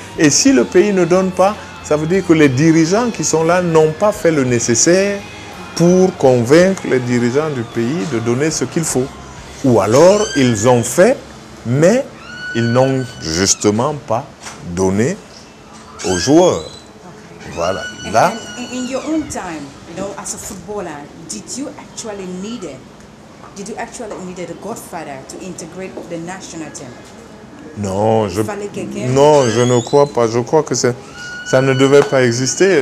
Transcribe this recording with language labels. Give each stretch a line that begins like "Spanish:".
French: Et si le pays ne donne pas, ça veut dire que les dirigeants qui sont là n'ont pas fait le nécessaire pour convaincre les dirigeants du pays de donner ce qu'il faut. Ou alors, ils ont fait, mais ils n'ont justement pas donné aux joueurs. Voilà. Là,
English: In your own time, as a footballer, did you actually need a godfather to integrate the national team?
French: non, Il fallait quelqu'un. je ne crois pas. Je crois que ça ne devait pas exister.